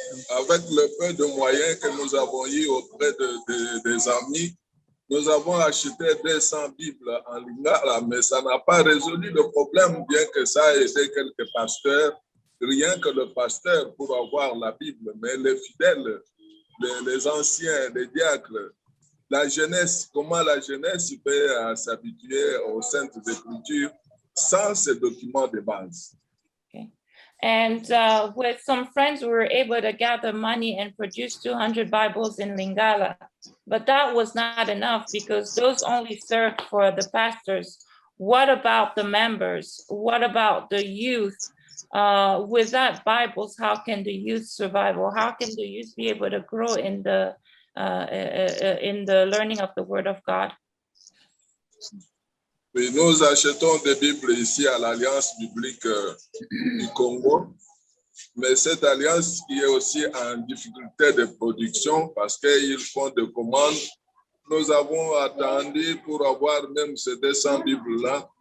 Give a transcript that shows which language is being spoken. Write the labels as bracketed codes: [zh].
[fr] Avec le peu de moyens que nous avons eu auprès des amis, nous avons acheté 200 Bibles en Lingala, mais ça n'a pas résolu le problème, bien que ça ait aidé quelques pasteurs. Rien que le pasteur pour avoir la Bible, mais les fidèles, les anciens, les diacres, la jeunesse, comment la jeunesse peut s'habituer aux Saintes Écritures sans ces documents de base. [en] Okay. And with some friends, we were able to gather money and produce 200 Bibles in Lingala. But that was not enough because those only served for the pastors. What about the members? What about the youth? Without Bibles, how can the youth survive? Or how can the youth be able to grow in the learning of the Word of God? [fr] Oui, nous achetons des Bibles ici à l'Alliance biblique du Congo, mais cette alliance qui est aussi en difficulté de production parce qu'ils font des commandes. Nous avons attendu pour avoir même ces 200 Bibles-là.